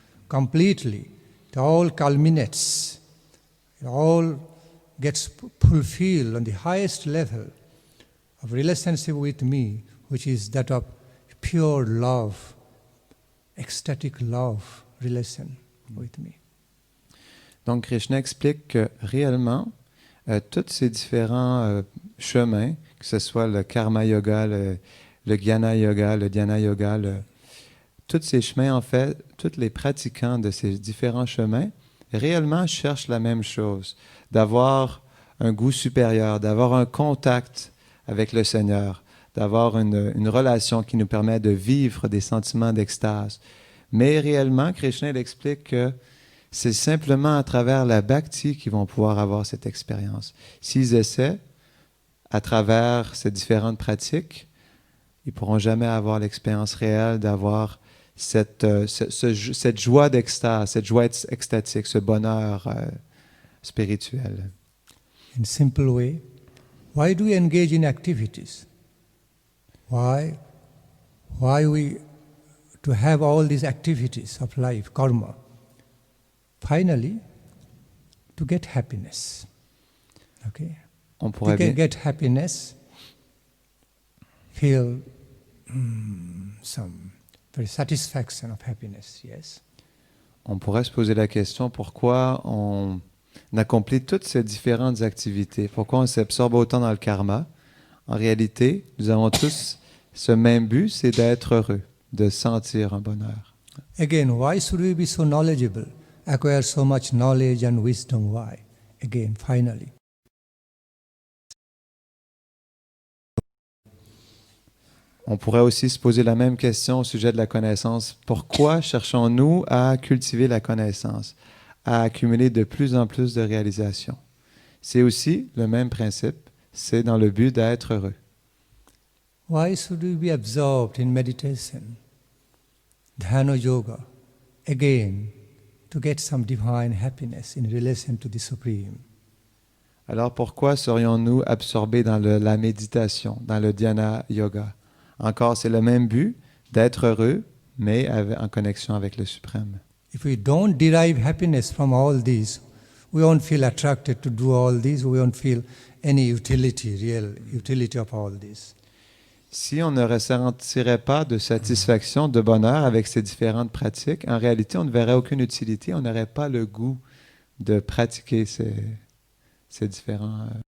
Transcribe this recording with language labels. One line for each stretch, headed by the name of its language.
English: Completely, it all culminates, it all gets fulfilled on the highest level of relationship with me, which is that of pure love, ecstatic love relation with me.
French: Donc, Krishna explique que réellement, tous ces différents chemins, que ce soit le karma yoga, le jnana yoga, le dhyana yoga, tous ces chemins, en fait, tous les pratiquants de ces différents chemins, réellement cherchent la même chose, d'avoir un goût supérieur, d'avoir un contact avec le Seigneur, d'avoir une relation qui nous permet de vivre des sentiments d'extase. Mais réellement, Krishna il explique que c'est simplement à travers la bhakti qu'ils vont pouvoir avoir cette expérience. S'ils essaient, à travers ces différentes pratiques, ils ne pourront jamais avoir l'expérience réelle d'avoir cette joie d'extase, cette joie extatique, ce bonheur spirituel.
English: In simple way, why do we engage in activities? Why we to have all these activities of life, karma? Finally, to get happiness. Okay?
French: On pourrait bien...
English: get happiness, feel some very satisfaction of happiness, yes?
French: On pourrait se poser la question pourquoi on accomplit toutes ces différentes activités, pourquoi on s'absorbe autant dans le karma. En réalité, nous avons tous ce même but, c'est d'être heureux, de sentir un bonheur.
English: Again, why should we be so knowledgeable, acquire so much knowledge and wisdom? Why? Again, finally.
French: On pourrait aussi se poser la même question au sujet de la connaissance. Pourquoi cherchons-nous à cultiver la connaissance, à accumuler de plus en plus de réalisations? C'est aussi le même principe, c'est dans le but d'être heureux.
English: Why should we be absorbed in meditation, dhyana yoga, again, to get some divine happiness in relation to the Supreme?
French: Alors pourquoi serions-nous absorbés dans la méditation, dans le dhyana yoga? Encore, c'est le même but, d'être heureux, mais en connexion avec le Suprême.
English: If we don't derive happiness from all these, we won't feel attracted to do all these, we won't feel any utility, real utility of all this.
French: Si on ne ressentirait pas de satisfaction, de bonheur avec ces différentes pratiques, en réalité, on ne verrait aucune utilité, on n'aurait pas le goût de pratiquer ces différents...